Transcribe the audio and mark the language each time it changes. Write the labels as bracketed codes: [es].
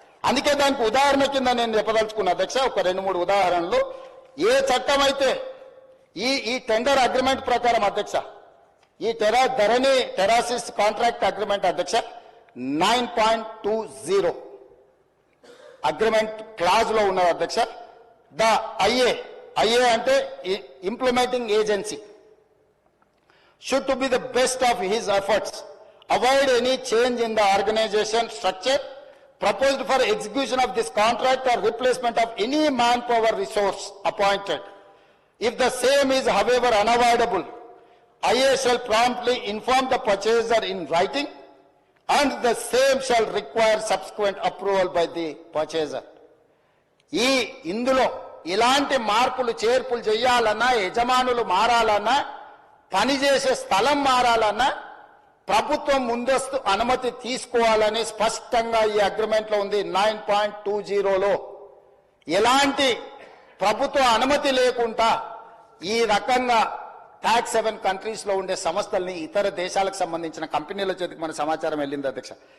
[te] అందుకే దానికి ఉదాహరణ కింద నేను చెప్పదలుచుకున్న అధ్యక్ష ఒక 2-3 ఉదాహరణలు. ఏ చట్టం అయితే ఈ టెండర్ అగ్రిమెంట్ ప్రకారం అధ్యక్ష, ఈ ధరణి టెరాసిస్ కాంట్రాక్ట్ అగ్రిమెంట్ అధ్యక్ష 9.20 అగ్రిమెంట్ క్లాజ్ లో ఉన్నది అధ్యక్ష. [en] the IA [te] అంటే implementing agency [en] should to be the best of his efforts, avoid any change in the organization structure proposed for execution of this contract or replacement of any manpower resource appointed. If the same is however unavoidable, IA shall promptly inform the purchaser in writing and the same shall require subsequent approval by the purchaser. [te] ఇందులో ఇలాంటి మార్పులు చేర్పులు చేయాలన్నా, యజమానులు మారాలన్నా, పనిచేసే స్థలం మారాలన్నా ప్రభుత్వం ముందస్తు అనుమతి తీసుకోవాలని స్పష్టంగా ఈ అగ్రిమెంట్ లో ఉంది. 9.20లో ఎలాంటి ప్రభుత్వ అనుమతి లేకుండా ఈ రకంగా టాక్స్ 7 కంట్రీస్ లో ఉండే సంస్థల్ని ఇతర దేశాలకు సంబంధించిన కంపెనీల చేతికి మన సమాచారం వెళ్ళింది అధ్యక్ష.